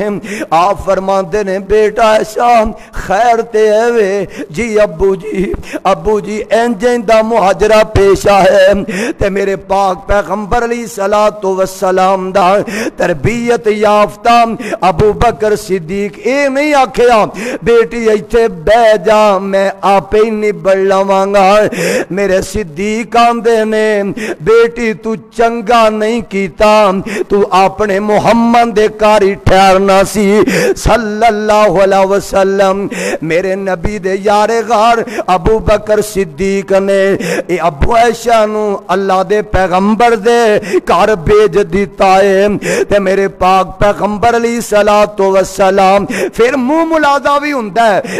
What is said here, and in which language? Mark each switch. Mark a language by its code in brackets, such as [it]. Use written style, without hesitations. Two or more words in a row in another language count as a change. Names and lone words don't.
[pa] آپ فرماندے نے بیٹا عائشہ خیر تے ہے وے جی ابو جی اینج دا مہاجرہ پیشا ہے تے میرے پاک پیغمبر [ar] عليه الصلاة و السلام [pa] دا تربیت یافتہ ابو بکر صدیق اے نہیں آکھیا بیٹی ایتھے بہہ جا میں آپے ہی نبڑ لواں گا. میرے صدیق آندے نے بیٹی تو چنگا نہیں کیتا تو اپنے محمد دے گھر ہی ٹھہرنا سی [ar] صلى الله عليه وسلم. [pa] میرے نبی دے یار غار ابو بکر صدیق نے ابو عائشہ نوں اللہ دے پیغمبر دے گھر بھیج دتا ہے تے میرے پاک پیغمبر [ar] عليه الصلاة و السلام [pa] پھر منہ ملاحظہ بھی ہندا ہے.